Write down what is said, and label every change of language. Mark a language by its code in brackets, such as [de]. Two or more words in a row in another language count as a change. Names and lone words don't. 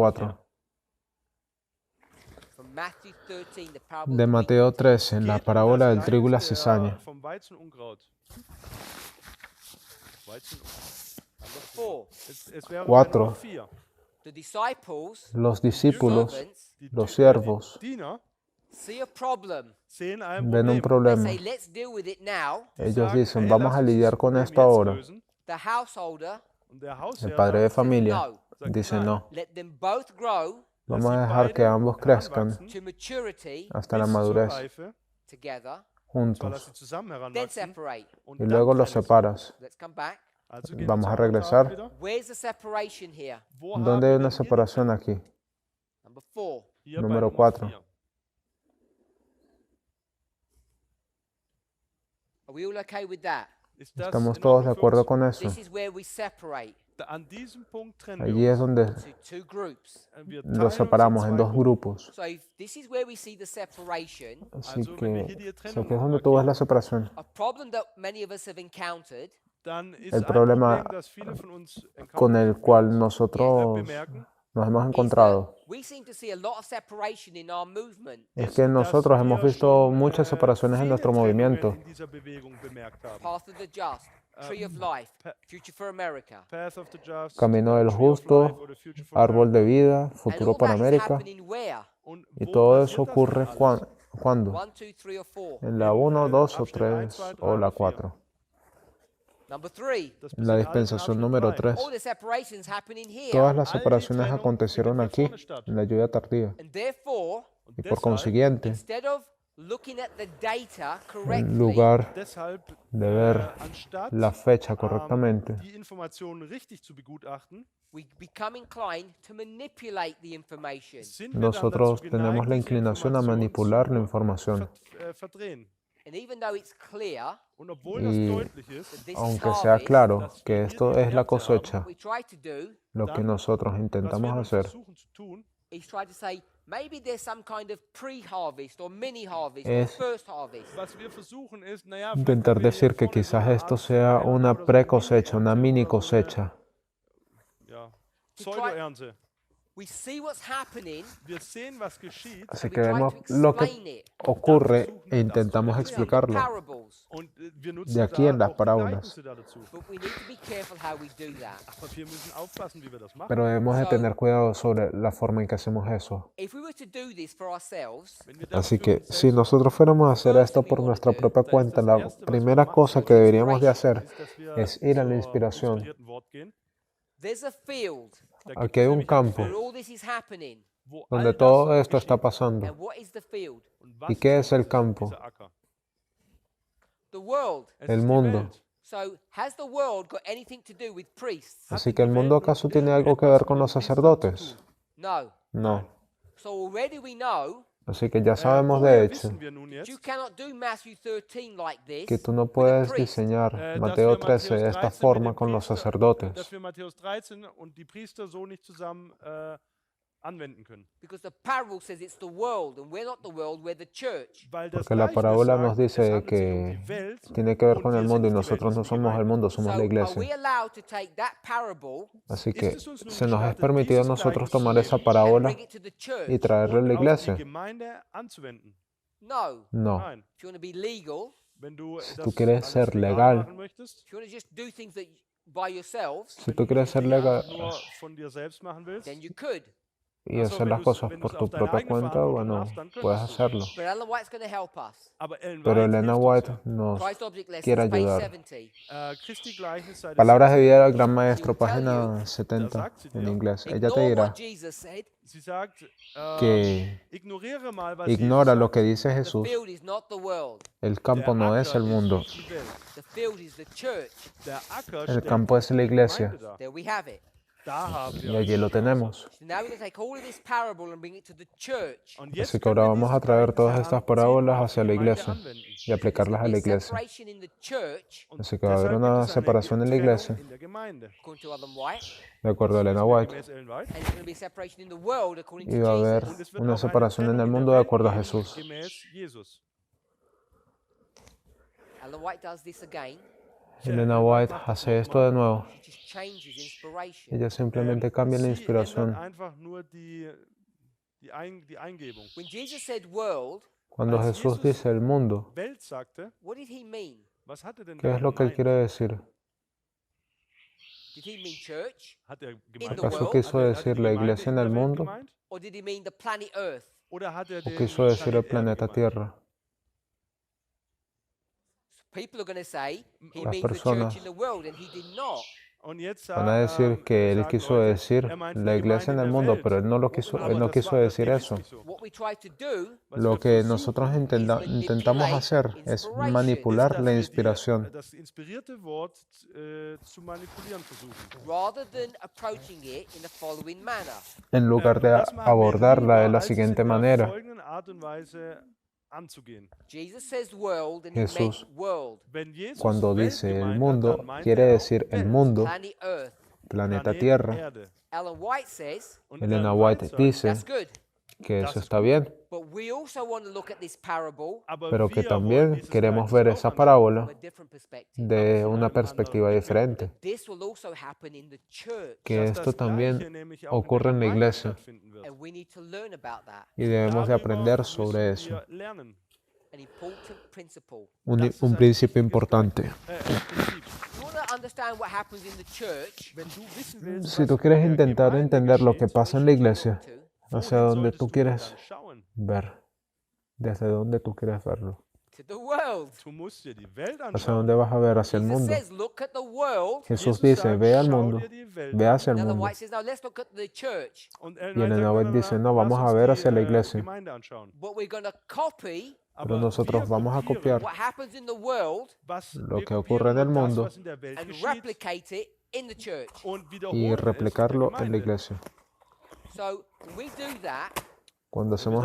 [en] 4. From Matthew 13, the parable [es] De [en] of the wheat. [es] Mateo 13, la [de] Geht um [es] parábola [de] das [es] del trigo y la [de] Gleichnis [es] cizaña. [de] vom Weizen und Unkraut. Weizen, [en] Number 4. [de] es wäre [es] Cuatro. [de] Nummer 4. [en] The disciples, [es] Los discípulos, [en] servants, [es] los siervos, [de] Diener [en] see a problem. [de] sehen ein [es] ven un [de] Problem. [en] They [es] problema. [en] say, let's deal with it now. [es] Ellos [de] Sagen, [es] dicen, [de] "Hey, [es] vamos [de] lass [es] a [de] uns das [es] lidiar con [de] Problem [es] esto [de] jetzt [es] ahora. [de] lösen." [en] The householder, [de] Und der [es] El [de] Hausherr [es] padre de [de] sagt, [es] familia no. dice no. [en] Let them both grow [es] Vamos a dejar que ambos crezcan [de] heranwachsen, [en] to maturity [es] hasta la [de] bis zur [es] madurez [de] Reife, [en] together, [de] zwar, dass [es] juntos [de] sie zusammen [en] then [de] heranwachsen [en] separate. [de] und [es] y [de] dann [es] luego los [de] trennen sie. [es] separas. [en] Let's come back. [de] Also gehen wir [es] Vamos [de] zur [es] a [de] Tafel [es] regresar. [de] wieder. [en] Where's the separation here? [de] Wo [es] ¿Dónde [de] haben [es] hay [de] wir [es] una [de] denn hier die [es] separación aquí? [en] Number 4. [de] Hier [es] Número [de] bei Nummer [es] 4. [de] 4. [en] Are we all okay with that? [de] Ist das [es] ¿Estamos [de] in [es] todos de [de] Ordnung für [es] acuerdo [de] uns? [es] con eso? [en] This is where we separate [de] An diesem Punkt trennen [es] Allí [de] wir [es] es [de] uns. [es] donde [en] to 2 groups. [de] Wir teilen [es] los [de] uns in [es] separamos en [de] 2 [es] dos [de] Gruppen. [es] grupos. [en] So if this is where we see the separation. [es] Así [de] Also, wenn wir [es] que, [de] hier die [es] o sea, [de] Trennung [es] que es donde tú ves la separación. [en] A problem that many of us have encountered [de] Dann ist [es] El [de] ein [es] problema [de] Problem, das viele von uns [es] con el cual nosotros [de] bemerken, [es] nos hemos [en] is [es] encontrado [en] that we seem to see a lot of separation in our movement. [es] es que nosotros hemos visto muchas separaciones en nuestro movimiento. [de] in dieser Bewegung bemerkt haben. [en] Path of the just, Tree of Life, Future for America. [de] Path of the Just, [es] Camino del [de] Tree of [es] Justo, [de] Life oder Future for [es] Árbol de [de] America. [es] Vida, [en] And [es] Futuro [en] all [es] para [en] that is [es] América. [en] happening where? [de] Und [es] Y [de] wo [es] todo [de] passiert [es] eso [de] das [es] ocurre [de] denn alles? [es] ¿cuándo? [en] 1, 2, 3 or 4. [es] ¿En la 1, 2 o [de] Abschnitt 1, [es] 3 [de] 2, 3 [es] o la [de] oder 4? [es] 4? [en] Number 3. [de] Das [es] La [de] passiert alles in [es] dispensación [de] Abschnitt [es] número [de] 3. [es] 3. [en] All the separations happening here. [es] Todas las [de] All die [es] separaciones [de] Trennung [es] acontecieron [de] findet [es] aquí, [de] hier vorne statt. [es] en la lluvia tardía. [en] And therefore, [de] Und [es] Y por [de] deshalb, [es] consiguiente, [en] instead of looking at the data [es] en [en] correctly, [es] lugar [de] deshalb [es] de ver [de] anstatt [es] la fecha correctamente, [de] die Informationen richtig zu begutachten, [en] we become inclined to manipulate the information. [de] sind wir dann [es] nosotros [de] dazu [es] tenemos [de] geneigt, [es] la [de] diese [es] inclinación a [de] Information [es] manipular la [de] zu [es] información. [de] verdrehen. [en] And even though it's clear [de] Und obwohl das [es] Y [de] deutlich ist, [en] that this is [es] aunque sea [en] harvest, [es] claro que esto es la cosecha, [en] what we try to do [es] lo que [de] dann, [es] nosotros [de] was wir [es] intentamos [de] nun [es] hacer [de] versuchen zu tun, [en] is try to say maybe there's some kind of pre-harvest or mini-harvest or [es] Es- [en] first harvest. [de] was wir versuchen ist, naja, [es] intentar [de] vielleicht [es] decir que [de] können wir hier [es] quizás [de] vorne [es] esto [de] so [es] sea [de] eine Art [es] una [de] oder so [es] pre-cosecha, una [de] Mini-Ernte [es] mini [de] oder so eine, [es] cosecha. [de] ja, [en] To try- [de] Pseudoernte. [en] We see what's happening [de] Wir sehen, was geschieht, [es] Así [en] and we [es] que [en] try [es] vemos [en] to [es] lo que [en] explain it. [es] ocurre e intentamos explicarlo. [en] Parables. [de] und wir nutzen [es] De aquí en [de] da [es] las [de] auch die [es] parábolas. [de] Gleichnisse da dazu. [en] But we need to be careful how we do that. [de] Aber wir müssen aufpassen, wie wir das machen. [es] Pero debemos de [en] So- [es] tener cuidado sobre la forma en que hacemos eso. [en] If we were to do this for ourselves, [de] Wenn wir das [es] Así [de] für [es] que [de] uns [es] si [de] selbst [es] nosotros fuéramos a hacer esto por nuestra propia [de] da ist [es] cuenta, [de] das [es] la [de] Erste, was wir [es] primera [de] machen [es] cosa que [de] sollten, [es] deberíamos de hacer [de] ist, dass wir [es] es ir a la [de] zur [es] inspiración. [de] inspirierten Wort gehen. [en] there's a field [de] Da gibt [es] Aquí [de] es [es] hay un [de] nämlich ein [es] campo [en] where [de] Feld, [en] all this is happening. [de] wo [es] donde [de] all das [es] todo esto [de] geschieht. [es] está pasando. [en] And what is the field? [de] Und was [es] ¿Y qué es el [de] dieser- [es] campo? [de] dieser Acker? [en] The world. [de] Es [es] El [de] ist die [es] mundo. [de] Welt. [en] So has the world got anything to do with priests? [es] Así que el mundo acaso tiene algo que ver con los sacerdotes. [en] No. [es] No. [en] So already we know [es] Así que ya sabemos [de] Woher [es] de hecho [de] wissen wir nun jetzt, [en] you cannot do Matthew 13 like this. [es] que tú no [en] with a [es] puedes [en] priest. [es] diseñar [de] dass [es] Mateo [de] wir [es] 13 de esta [de] 13 mit [es] forma [de] den [es] con los [de] Priester- [es] sacerdotes. [de] dass wir Matthäus 13 und die Priester so nicht zusammen anwenden können. [en] Because the parable says it's the world, and we're not the world, we're the church. [de] Weil das [es] Porque la [de] Gleichnis [es] parábola [de] sagt, [es] nos [de] es [es] dice [de] handelt sich [es] que [de] um die Welt [es] tiene que ver [de] und [es] con el [de] wir [es] mundo y [de] sind die [es] nosotros no [de] Welt, [es] somos el mundo, [en] So [es] somos la [en] are [es] iglesia. [en] we allowed to take that parable [es] Así que [de] Ist es uns nun [es] se nos es [de] gestattet, [es] permitido a [de] dieses [es] nosotros [de] Gleichnis [es] tomar [de] zu [es] esa [de] nehmen [en] and [es] parábola [en] bring it to the church? [es] y traerla a la [de] und auf die [es] iglesia? [de] Gemeinde anzuwenden? [en] No. [es] No. [de] Nein. [en] If you want to be legal, [de] Wenn du [es] Si [de] das [es] tú quieres [de] alles [es] ser [de] legal [es] legal, [de] machen möchtest, [en] if you want to just do things that by yourselves, [es] si tú quieres ser [de] Dinge [es] legal [de] nur von dir selbst machen willst, [en] then you could. [es] y hacer las cosas por tu propia cuenta, bueno, puedes hacerlo. [en] But Ellen White's going to help us. [de] aber Ellen [es] Pero [de] White [es] Elena [de] hilft uns [es] White [de] ja. [es] nos [en] Christ Object Lessons, [es] quiere [en] page [es] ayudar. [en] 70. [de] Christi Gleichnis, Seite [es] Palabras de [de] 70, [es] vida del Gran Maestro, página 70 en inglés. Ella te [en] Ignore [es] dirá [en] what Jesus said. [de] sie sagt, [es] que [de] ignoriere mal, was [es] ignora [de] Jesus [es] lo que [de] sagt. [es] dice [en] The [es] Jesús. [en] field is not the world. [es] El campo no es el mundo, [de] ist die Welt. [en] The field is the church. [de] Der Acker [es] el [de] steht [es] campo es la iglesia. [de] Gemeinde da. [en] There we have it. [de] Da haben [es] Y [de] wir [es] allí lo tenemos. [en] So now we're going to take all of this parable and bring it to the church. [de] Und jetzt [es] Así que [de] können [es] ahora [de] wir [es] vamos a [de] dieses [es] traer [de] Gleichnis [es] todas estas [de] heranziehen [es] parábolas [de] und auf [es] hacia [de] die [es] la [de] Gemeinde [es] iglesia [de] anwenden. [es] y aplicarlas a la [en] There's [es] iglesia. [en] separation in the church, [de] Und [es] Así que va a haber [de] deshalb [es] una [de] gibt es eine [es] separación en la [de] Trennung [es] iglesia, [de] in der Gemeinde. [en] according to Ellen White, [es] de acuerdo a Elena White, [de] Gemäß Ellen White. [en] and there's going to be separation in the world according [es] y [en] to [es] va a haber [en] Jesus. [de] Und es wird [es] una [de] auch eine [es] separación en [de] Trennung [es] el [de] in der [es] mundo de [de] Welt [es] acuerdo a [de] geben, [es] Jesús. [de] gemäß Jesus. [en] Ellen White does this again. [es] Elena White hace esto de nuevo. [en] She just changes inspiration. [es] Ella simplemente cambia la [de] Sie [es] inspiración. [de] ändert einfach nur die Eingebung. [en] When Jesus said world, [es] Cuando [de] Als [es] Jesús [de] Jesus [es] dice el mundo, [de] Welt sagte, [en] what did he mean? [de] was hat er denn [es] ¿qué es [de] damit [es] lo que él [de] gemeint? [es] quiere decir? [en] Did he mean church? [de] Hat er [en] the [de] gemeint, [en] world? [es] ¿Acaso quiso [de] hat er [es] decir [de] die [es] la [de] Gemeinde [es] iglesia en [de] in [es] el [de] der Welt [es] mundo? [de] gemeint? [en] Or did he mean the planet Earth? [de] Oder hat er [es] ¿O [de] den [es] quiso decir el [de] Planet Erde [es] planeta [de] gemeint? [es] Tierra? [en] People are going to say he [es] Las [en] means the [es] personas [en] church in the world, and he did not. [de] Und jetzt [es] Van a decir que él [de] sagen [es] quiso [de] Leute, [es] decir [de] er meint [es] la [de] die [es] iglesia en [de] Gemeinde [es] el [de] der [es] mundo, [de] Welt. [es] pero él no [de] Aber [es] quiso [de] das [es] decir [de] geht [es] eso. [de] nicht so. [en] What we try to do [de] Was [es] Lo [de] wir [es] que [de] versuchen, [es] nosotros intentamos hacer es [de] ist, [es] manipular [de] dass [es] la [de] wir [es] inspiración [de] das inspirierte Wort zu manipulieren versuchen. [en] rather than approaching it in the following manner. [es] en lugar de [de] Das machen wir [es] abordarla de [de] lieber, [es] la [de] als es [es] siguiente [de] in der [es] manera. [de] folgenden Art und Weise anzugehen. [en] Jesus says world, and he [es] Jesús, [en] meant world, [de] Wenn Jesus [es] Cuando [de] Welt [es] dice el [de] gemeint hat, [es] mundo, [de] dann meint [es] quiere [de] er auch [es] decir el [de] Welt, [es] mundo, [en] planet Earth. [es] planeta [de] Planet [es] Tierra. [de] Erde. [en] Ellen White says [de] Und [es] Elena [de] Ellen White sagt, [es] dice [en] that's good, [es] que [de] Das [es] eso [de] ist [es] está bien, [en] but we also want to look at this parable [de] aber [es] pero que [de] wir [es] también [de] wollen dieses [es] queremos [de] Gleichnis [es] ver [de] auch [es] esa [de] anschauen. [es] parábola [en] from a different perspective. [es] de una perspectiva diferente, [en] This will also happen in the church, [es] que [de] Dass [es] esto [de] das Gleiche [es] también [de] nämlich auch in der [es] ocurre en la [de] Gemeinde [es] iglesia [de] stattfinden wird. [en] and we need to learn about that. [es] y debemos de [de] Darüber [es] aprender [de] müssen [es] sobre eso. [de] wir lernen. [en] An important principle. [es] Un principio importante. [de] Prinzip. [en] You want understand what happens in the church, [de] Wenn du wissen willst, [es] Si [de] was [es] tú quieres [de] in der [es] intentar [de] Gemeinde [es] entender lo que [de] geschieht, [es] pasa en la iglesia, [en] to [es] hacia [de] wohin [es] donde [de] solltest [es] tú [de] du [es] quieres [de] dann schauen? [es] ver, desde donde tú quieres verlo, [en] the world. [de] Du musst dir die Welt [es] hacia [de] anschauen. [es] dónde vas a ver, hacia el [en] Jesus [es] mundo. [en] says, look at the world. [es] Jesús [de] Jesus [es] dice, [de] sagt, [es] ve al [de] schau [es] mundo, [de] dir die Welt [es] ve [de] an. [es] hacia el [en] Ellen [es] mundo. [en] White says, no, let's look at the church. [de] Und Ellen [es] Y [de] White [es] Ellen [de] sagt, [es] White [de] nein, [es] dice, [de] nein, [es] no, [de] lass [es] vamos [de] uns [es] a ver [de] die, [es] hacia la iglesia. [de] Gemeinde anschauen. [en] But we're going to copy [de] Aber [es] nosotros [de] wir [es] vamos a [de] kopieren, [es] copiar [en] what happens in the world [es] lo [de] wir [es] que [de] kopieren [es] ocurre en [de] nur [es] el [de] das, [es] mundo [de] was in der Welt [en] and [de] geschieht, [en] replicate it in the church. [de] und [es] y [de] wiederholen es in der [es] replicarlo en la [de] Gemeinde. [es] iglesia. [en] So when we do that, [es] Cuando [de] Wenn wir